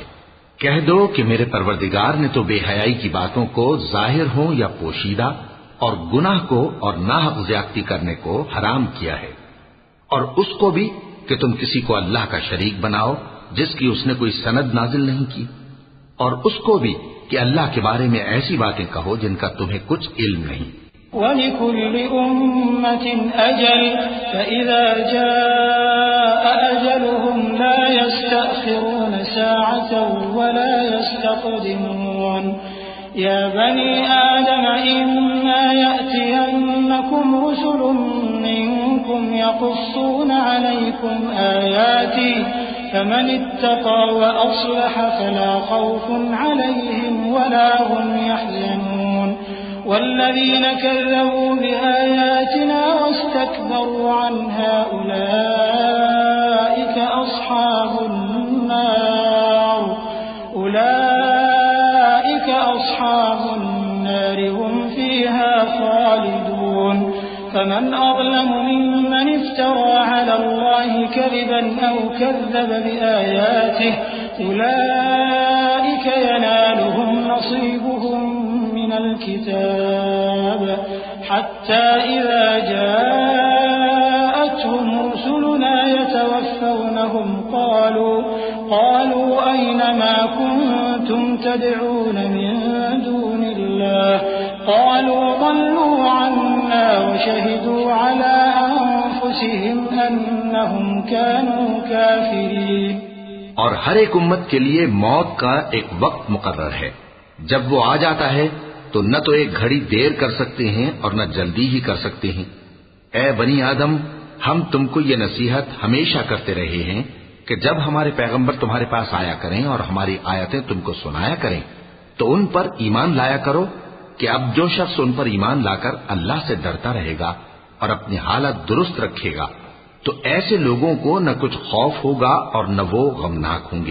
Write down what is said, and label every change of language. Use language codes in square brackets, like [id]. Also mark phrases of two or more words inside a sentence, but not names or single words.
[ur] کہہ دو کہ میرے پروردگار نے تو بےحیائی کی باتوں کو ظاہر ہو یا پوشیدہ اور گناہ کو اور ناحق زیادتی کرنے کو حرام کیا ہے، اور اس کو بھی کہ تم کسی کو اللہ کا شریک بناؤ جس کی اس نے کوئی سند نازل نہیں کی، اور اس کو بھی کہ اللہ کے بارے میں ایسی باتیں کہو جن کا تمہیں کچھ علم نہیں. [ar] ولكل أمة أجل فإذا جاء أجلهم لا يستأخرون ساعة ولا يستقدمون. يا بني آدم إما يأتينكم رسل منكم يقصون عليكم آياتي فمن اتقى وأصلح فلا خوف عليهم ولا هم يحزنون. والذين كذبوا بآياتنا واستكبروا عنها أولئك أصحاب النار هم فيها خالدون. فمن أظلم ممن افترى على الله كذبا أو كذب بآياته أولئك ينالهم نصيبهم من الكتاب حتى إذا جاءتهم رسلنا يتوفونهم قالوا أين ما كنتم تدعون من دون الله قالوا ضلوا عنا وشهدوا على أنفسهم أنهم كانوا كافرين। [ur] اور ہر ایک امت کے لیے موت کا ایک وقت مقرر ہے. جب وہ آ جاتا ہے تو نہ تو ایک گھڑی دیر کر سکتے ہیں اور نہ جلدی ہی کر سکتے ہیں. اے بنی آدم، ہم تم کو یہ نصیحت ہمیشہ کرتے رہے ہیں کہ جب ہمارے پیغمبر تمہارے پاس آیا کریں اور ہماری آیتیں تم کو سنایا کریں تو ان پر ایمان لایا کرو کہ اب جو شخص ان پر ایمان لا کر اللہ سے ڈرتا رہے گا اور اپنی حالت درست رکھے گا تو ایسے لوگوں کو نہ کچھ خوف ہوگا اور نہ وہ غمناک ہوں گے.